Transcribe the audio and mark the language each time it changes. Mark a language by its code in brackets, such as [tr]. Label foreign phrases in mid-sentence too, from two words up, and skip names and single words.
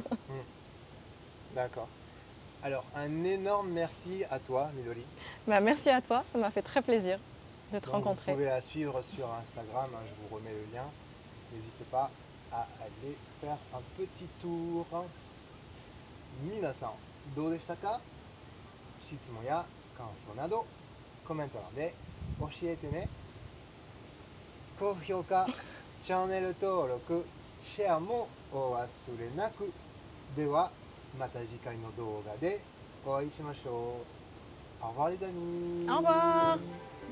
[fr] D'accord. Alors, un énorme merci à toi, Midori. Merci à toi, ça m'a fait très plaisir de te rencontrer. Vous pouvez la suivre sur Instagram, je vous remets le lien. N'hésitez pas à aller faire un petit tour. [ja] Minasan, どうでしたか? 質問や感想などコメント欄で教えてね。高評価、チャンネル登録、シェアもお忘れなく。ではまた次回の動画でお会いしましょう。 [fr] Au revoir les amis. Au revoir.